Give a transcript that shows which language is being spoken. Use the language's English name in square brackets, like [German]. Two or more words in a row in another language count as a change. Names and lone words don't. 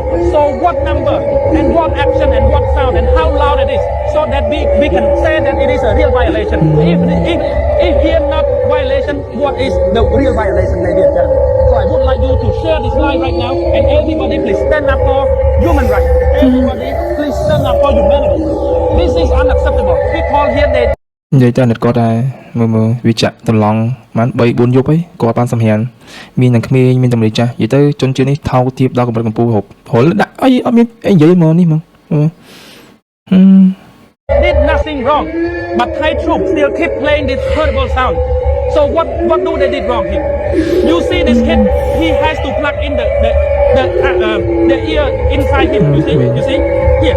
[English] So what number, and what action, and what sound, and how loud it is, so that we can say that it is a real violation. If here not violation, what is the real violation, ladies and gentlemen? So I would like you to share this live right now, and everybody please stand up for human rights. Everybody please stand up for humanity. This is unacceptable. People here they [Khmer] និយាយទៅអ្នកគាត់ដែរមើលវាចាក់ត្រឡង់ប្រហែល 3-4 យប់អីគាត់បានសម្រានមានទាំងក្មេងមានទាំងមនុស្សចាស់និយាយទៅជនជាតិនេះថោកទាបដល់កម្រិតកំពូលហុលដាក់អីអត់មានអីនិយាយមកនេះហ្មង [English] did nothing wrong, but Thai troops still keep playing this horrible sound. So what do they did wrong here? You see this kid, he has to plug in the ear inside him. You see here.